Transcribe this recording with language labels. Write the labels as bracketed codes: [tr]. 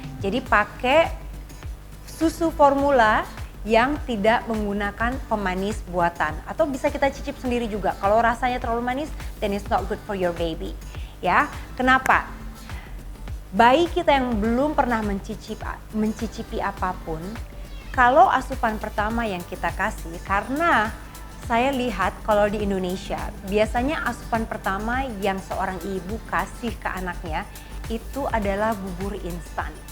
[id] Jadi pakai susu formula yang tidak menggunakan pemanis buatan atau bisa kita cicip sendiri juga. Kalau rasanya terlalu manis, [en] then it's not good for your baby. [id] Ya, kenapa? Bayi kita yang belum pernah mencicipi apapun, kalau asupan pertama yang kita kasih, karena saya lihat kalau di Indonesia, biasanya asupan pertama yang seorang ibu kasih ke anaknya itu adalah bubur instan.